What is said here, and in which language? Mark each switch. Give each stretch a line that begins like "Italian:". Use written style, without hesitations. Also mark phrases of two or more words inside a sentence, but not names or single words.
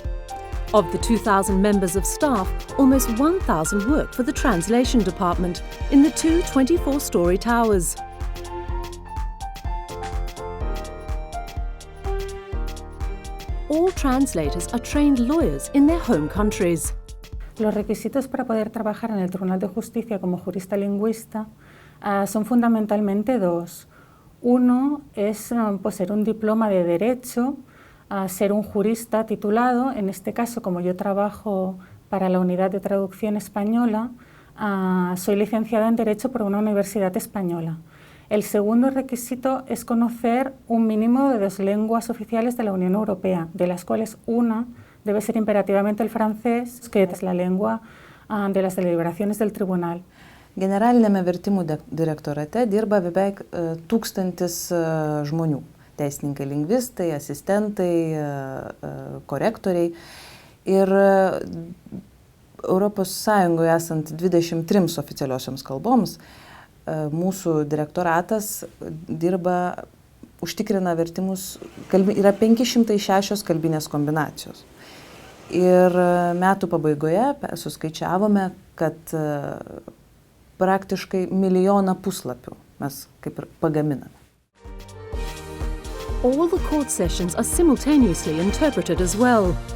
English: Of the 2,000 members of staff, almost 1,000 work for the Translation Department in the 2 24-story towers. All translators are trained lawyers in their home countries.
Spanish: Los requisitos para poder trabajar en el Tribunal de Justicia como jurista lingüista son fundamentalmente 2. Uno es poseer un diploma de Derecho, ser un jurista titulado. En este caso, como yo trabajo para la Unidad de Traducción Española, soy licenciada en Derecho por una universidad española. El segundo requisito es conocer un mínimo de 2 lenguas oficiales de la Unión Europea, de las cuales una debe ser imperativamente el francés, que es la lengua de las deliberaciones del Tribunal.
Lithuanian: Generaliniame vertimų direktorate dirba beveik 1000 žmonių. Teisininkai, lingvistai, asistentai, korektoriai. Ir Europos Sąjungoje esant 23 oficialiosioms kalboms, mūsų direktoratas dirba, užtikrina vertimus, yra 506 kalbinės kombinacijos. Ir metų pabaigoje suskaičiavome, kad praktiškai 1 milijoną puslapių mes kaip ir pagaminame.
English: All the court sessions are simultaneously interpreted as well.